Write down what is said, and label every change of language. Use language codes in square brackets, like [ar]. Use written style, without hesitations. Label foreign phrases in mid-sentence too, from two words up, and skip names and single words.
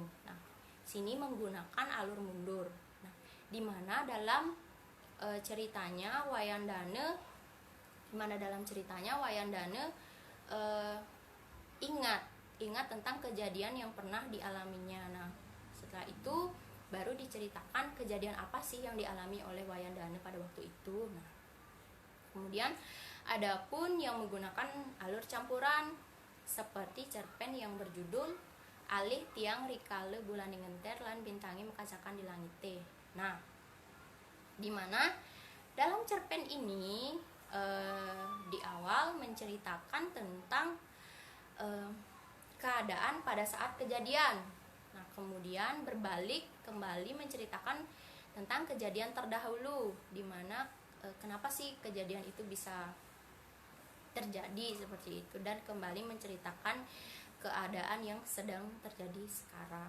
[id] Nah, sini menggunakan alur mundur. Nah, di mana dalam ceritanya Wayandane ingat tentang kejadian yang pernah dialaminya. Nah, setelah itu baru diceritakan kejadian apa sih yang dialami oleh Wayandane pada waktu itu. Nah, kemudian adapun yang menggunakan alur campuran seperti cerpen yang berjudul Alih tiang rikale bulane ngenter lan bintangi mekacakan di langite. Nah, di mana dalam cerpen ini di awal menceritakan tentang keadaan pada saat kejadian. Nah, kemudian berbalik kembali menceritakan tentang kejadian terdahulu, di mana kenapa sih kejadian itu bisa terjadi seperti itu, dan kembali menceritakan keadaan yang sedang terjadi sekarang.